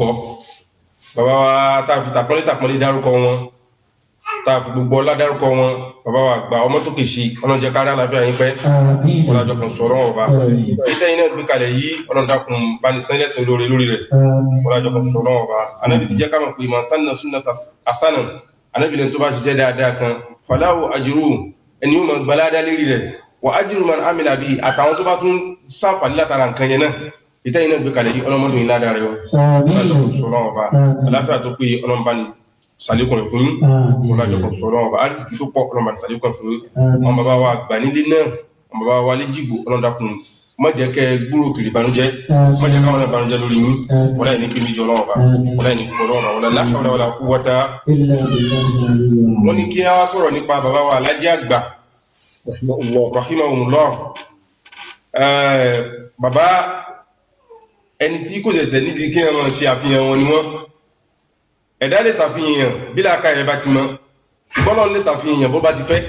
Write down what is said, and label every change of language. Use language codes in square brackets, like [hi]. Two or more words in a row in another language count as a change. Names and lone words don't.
[yo] Bàbá wa táàfi tàpọ́nlé dárúkọ wọn, táàfi gbogbo ọlá dárúkọ wọn, bàbá wa àgbà ọmọ tó kèṣe, Ọlọ́run jẹ́ kárí àlàáfíà yín pẹ́, ọlájọ kan sọ̀rọ̀ ọba. Ìtẹ́ iná gbé kalẹ̀ yìí, Ọlọ́run dákun bá ní sẹ́lẹ̀sẹ̀ lórí rẹ̀, ọlájọ kan sọ̀rọ̀ ọba. Ànábì ti jẹ́ ká mọ̀ pé [ar] من سن سنة حسنة, [yo] Ànábì lẹ́ni tó bá ṣiṣẹ́ dáadáa kan, [ar] فله أجره, [yo] ẹni yóò máa gbaládá lérí rẹ̀, [ar] وأجر من عمل به, [yo] àtàwọn tó bá tún sáfàlì látara nǹkan yẹn náà. Ìtẹ́ iná gbé kalẹ̀ yìí, ọlọ́mọdún iná dára yọ, ọlájọ kan sọ̀rọ̀ ọba. Àlàáfíà tó pé Ọlọ́run bá ní sàlékùn fún yín, ọlájọ kan sọ̀rọ̀ ọba. Àrísìkí tó pọ̀ Ọlọ́run bá ní sàlékùn fún yín. Àwọn bàbá wa àgbà nílé náà, àwọn bàbá wa léjìgbò, Ọlọ́run dákun má jẹ́ kẹ́ gbúrò kiri ìbànújẹ́, má jẹ́ káwọn ìbànújẹ́ lórí yín, wala ní kí méjì Ọlọ́run Ọba, wala ní kí Ọlọ́run Ọba, [ar] ولا لا حول ولا قوة. [yo] Wọ́n ní kí a wá sọ̀rọ̀ nípa bàbá wa Alhaji àgbà rahimahumullah. Bàbá ẹni tí kò ṣẹ̀ṣẹ̀ nídìí kí wọ́n ṣe àfihàn wọn ni wọ́n. Ẹ̀dá lè ṣàfihàn bí làákà rẹ̀ bá ti mọ́, ṣùgbọ́n Ọlọ́run lè ṣàfihàn bó bá ti fẹ́.